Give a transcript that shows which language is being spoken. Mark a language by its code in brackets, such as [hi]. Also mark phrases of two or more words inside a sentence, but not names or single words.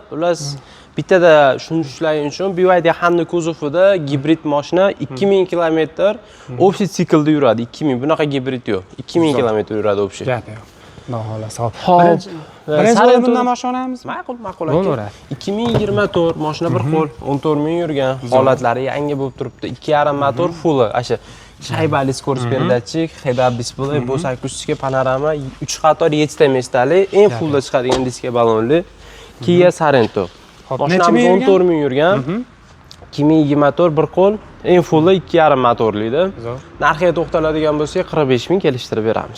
[uz] Ular bittada tushunishlaring uchun BYD hamda kuzovida gibrid mashina 2000 km общий siklda yuradi. 2000 bunaqa gibrid yo'q. 2000 km yuradi общий. Gap yo'q. Xudo xolasa. Birinchi bundan boshlanamiz. Ma'qul aka. 2024 mashina bir qo'l 14 ming yurgan. Holatlari yangi bo'lib turibdi. 2.5 motor full. Asha shaybali [ru] скорость передатчик, [en] head-up display, [uz] bo'sh akustika, panorama, 3 qator 7 ta mestali, eng fullda chiqadigan diska balonli Kia Sorento. Mashinamiz 14 ming yurgan. 2024 bir qo'l, eng fulli 2.5 motorli edi. Narxiga to'xtaladigan bo'lsak, 45 ming kelishtirib beramiz.